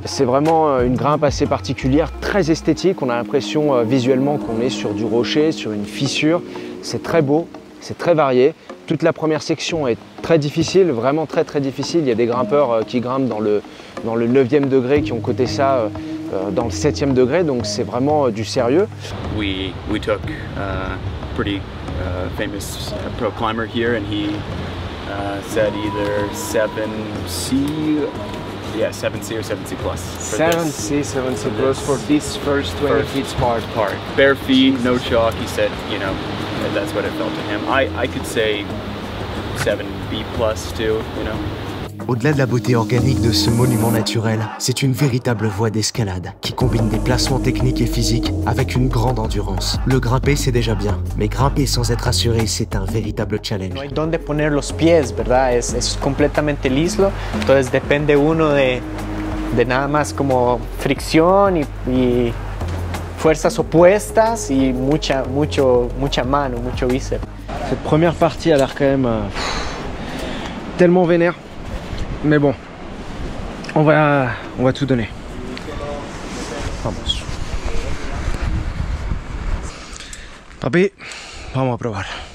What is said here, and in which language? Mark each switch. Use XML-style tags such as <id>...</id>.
<fr>C'est vraiment une grimpe assez particulière, très esthétique. On a l'impression visuellement qu'on est sur du rocher, sur une fissure. C'est très beau, c'est très varié. Toute la première section est très difficile, vraiment très difficile. Il y a des grimpeurs qui grimpent dans le 9e degré qui ont coté ça dans le 7e degré, donc c'est vraiment du sérieux.</fr> <en>We took a pretty famous pro climber here, and he said either 7C, yeah, 7C or 7C plus. 7C, 7C plus for this first 20 feet part. Bare feet, no chalk. He said, you know, that's what it felt to him. I could say 7B plus too, you know.</en> <fr>Au-delà de la beauté organique de ce monument naturel, c'est une véritable voie d'escalade qui combine des placements techniques et physiques avec une grande endurance. Le grimper, c'est déjà bien, mais grimper sans être assuré, c'est un véritable challenge.</fr> <es>No hay donde poner los pies, ¿verdad? Es completamente liso, entonces depende uno de nada más como fricción y fuerzas opuestas y mucha mano, mucho bíceps.</es> <fr>Cette première partie a l'air quand même tellement vénère. Mais bon, on va tout donner.</fr> <es>Vamos. Papi, vamos a probar.</es>